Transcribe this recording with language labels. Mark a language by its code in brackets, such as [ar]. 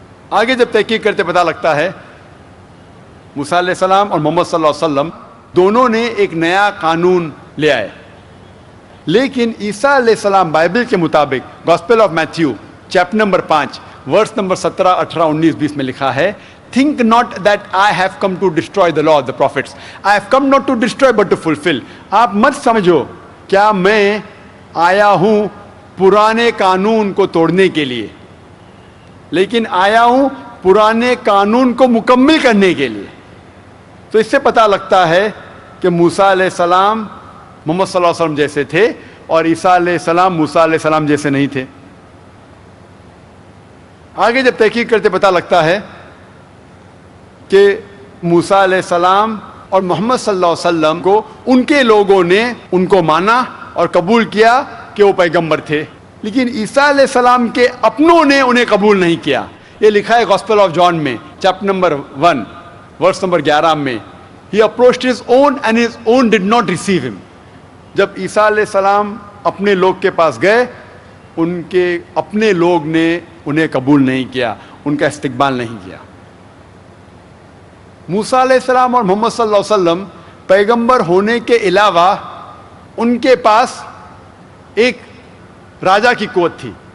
[ur] آگے جب تحقیق کرتے پتہ لگتا ہے موسیٰ علیہ السلام اور محمد صلی اللہ علیہ وسلم دونوں نے ایک نیا قانون لے آئے. لیکن عیسیٰ علیہ السلام بائبل کے مطابق gospel of Matthew chapter number 5 verse number 17، 18، 19، 20 میں لکھا ہے [en] Think not that I have come to destroy the law of the prophets. I have come not to destroy but to fulfill. [ur] آپ مت سمجھو کیا میں آیا ہوں پرانے قانون کو توڑنے کے لیے، لیکن آیا ہوں پرانے قانون کو مکمل کرنے کے لیے. تو اس سے پتہ لگتا ہے کہ موسیٰ علیہ السلام محمد صلی اللہ علیہ وسلم جیسے تھے اور عیسیٰ علیہ السلام موسیٰ علیہ السلام جیسے نہیں تھے. آگے جب تحقیق کرتے پتہ لگتا ہے کہ موسیٰ علیہ السلام اور محمد صلی اللہ علیہ وسلم کو ان کے لوگوں نے ان کو مانا اور قبول کیا کہ وہ پیغمبر تھے، لیکن عیسیٰ علیہ السلام کے اپنوں نے انہیں قبول نہیں کیا. یہ لکھا ہے گاسپل آف جان میں چیپٹر نمبر 1 ورس نمبر 11 میں. [en] He approached his own and his own did not receive him. [ur] جب عیسیٰ علیہ السلام اپنے لوگ کے پاس گئے، ان کے اپنے لوگ نے انہیں قبول نہیں کیا، ان کا استقبال نہیں کیا. موسیٰ علیہ السلام اور محمد صلی اللہ علیہ وسلم پیغمبر ہونے کے علاوہ ان کے پاس ایک راجا کی قوت تھی.